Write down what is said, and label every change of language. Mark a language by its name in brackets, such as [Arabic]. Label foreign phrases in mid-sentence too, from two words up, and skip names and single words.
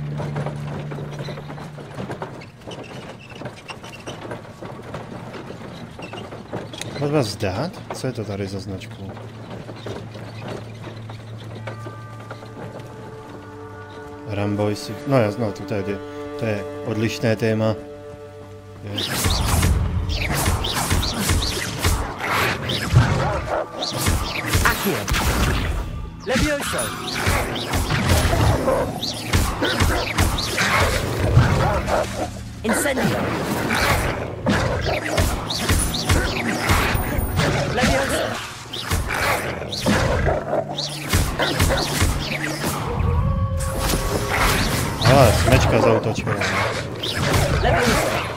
[Czech] Můžeme zdát? Co je to tady za značku? Ramboy, no jasno, to je odlišné téma. Levioso. Incendio. Levioso. Ale smečka zautočila. Levioso.